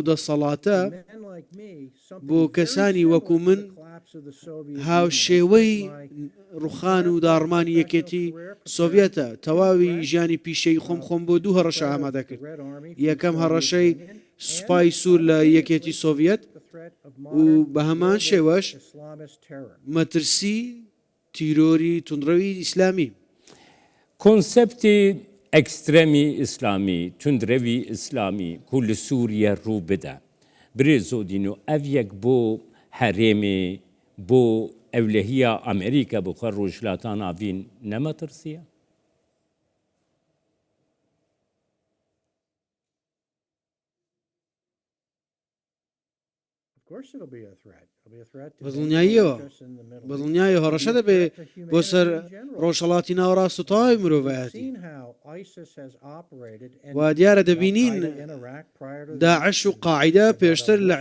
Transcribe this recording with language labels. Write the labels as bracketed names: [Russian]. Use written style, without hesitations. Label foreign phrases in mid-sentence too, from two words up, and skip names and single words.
[Central Kurdish] دەسەڵاتە بۆ کەسانی وەکو من هاوشێوەی ڕوخان و داڕمانی یەکێتی سۆڤێتە تەواوی ژیانی پیشەی خۆم بۆ دوو هەڕەشە ئامادە کرد یەکەم هەڕەشەی سوپای سوور لە یەکێتی سۆڤێت و بە هەمان شێوەش مەترسی تیرۆری توندڕەوی ئیسلامی [Kurdish] Konseptê ekstremî İslamî, tundrevî İslamî ku li Sûriye rû bide. Birêzo dîno ev yek bo herêmê, bo ewlehiya Amerîka bi xwe rojhilatan avîn nemetirsiye? [Central Kurdish] بەدڵنیایە هەڕەشە دەبێ بۆ سەر ڕۆژهەڵاتی ناوەڕاست و تەواوی مرۆڤایەتی و دیارە دەبینین داعش و قاعیدە پێشتر لە